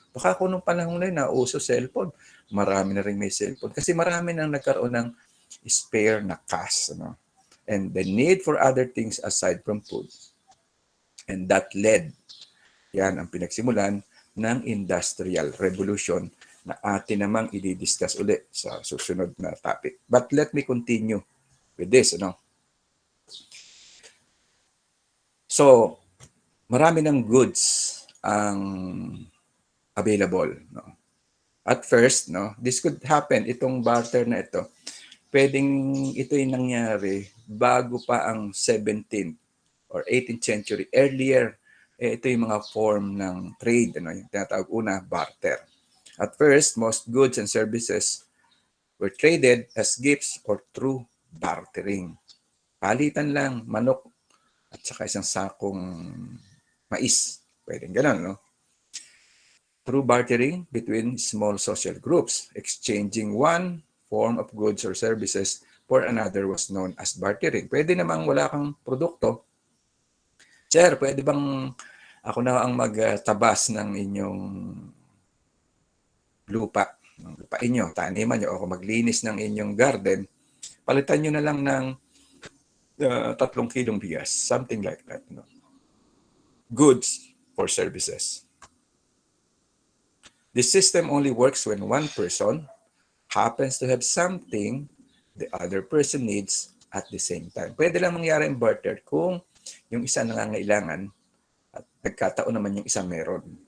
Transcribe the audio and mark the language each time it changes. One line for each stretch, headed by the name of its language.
Filipino: Baka kung nung panahon na yun, nauso cellphone, marami na rin may cellphone. Kasi marami nang nagkaroon ng spare na cash. No?
English: And the need for other things aside from food. And that led,
Filipino: yan ang pinagsimulan ng Industrial Revolution na atin namang i-discuss ulit sa susunod na topic.
English: But let me continue with this.
Filipino: So, marami ng goods ang available.
English: At first, this could happen,
Filipino: itong barter na ito, pwedeng ito yung nangyari bago pa ang 17th or 18th century. Earlier, ito yung mga form ng trade, yung tinatawag una, barter.
English: At first, most goods and services were traded as gifts or through bartering.
Filipino: Palitan lang, manok at saka isang sakong mais. Pwedeng ganun,
English: Through bartering between small social groups, exchanging one form of goods or services for another was known as bartering.
Filipino: Pwede namang wala kang produkto. Sir, pwede bang ako na ang magtabas ng inyong lupa, ng lupa inyo, taniman nyo, o ako maglinis ng inyong garden, palitan nyo na lang ng 3 kilong bigas,
English: something like that. Goods for services. This system only works when one person happens to have something the other person needs at the same time.
Filipino: Pwede lang mangyari in barter kung yung isa nangangailangan at nagkataon naman yung isa meron.